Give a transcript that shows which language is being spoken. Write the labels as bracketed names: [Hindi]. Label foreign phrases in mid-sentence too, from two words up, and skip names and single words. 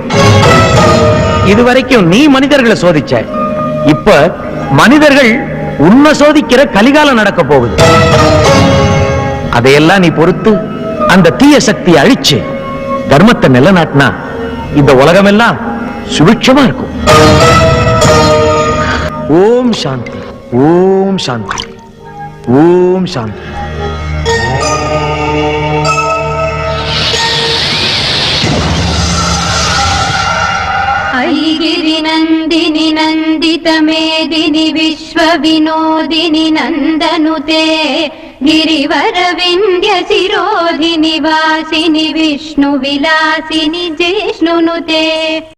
[Tamil] இதுவரைக்கும் நீ மனிதர்களை சோதிச்ச, இப்ப மனிதர்கள் உன்னை சோதிக்கிற கலிகாலம் நடக்க போகுது. அதையெல்லாம் நீ பொறுத்து அந்த தீய சக்தியை அழிச்சு தர்மத்தை நிலநாட்டினா இந்த உலகமெல்லாம் சுபிட்சமா இருக்கும். [Sanskrit] ओम् शान्ति, ओम् शान्ति, ओम् शान्ति. ऐगिरि नन्दिनि नन्दित मेदिनि विश्व विनोदिनि नन्दनुते गिरिवर विन्ध्य शिरोधिनि वासिनि विष्णु विलासिनि जिष्णुनुते।